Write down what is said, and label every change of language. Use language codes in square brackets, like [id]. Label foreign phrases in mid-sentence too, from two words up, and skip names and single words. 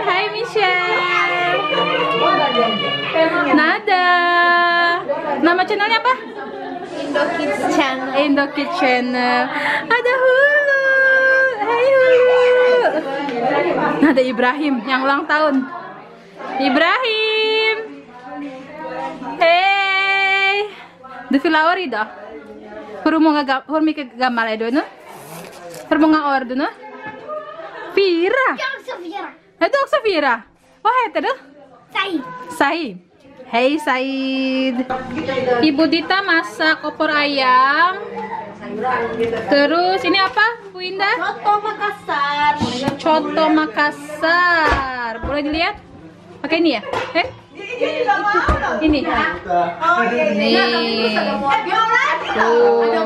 [id] Hai Michelle. Nada. Nama channelnya apa? Indo Kids Channel. Indo Kids Channel. Ada Hulu. Hai Hulu. Nah, ada Ibrahim yang ulang tahun. Ibrahim. [sv] Hey. Du fyller år idag. Hur mycket gammal är du nu? Hur många år är du nu? 4. Är du också 4? Vad heter du? Said. Hey Said. [id] Ibu Dita masak opor ayam. Terus ini apa Bu Indah? Soto Makassar. Coto Makassar. Boleh dilihat? Pakai ini ya? Ini. Nih. Tuh.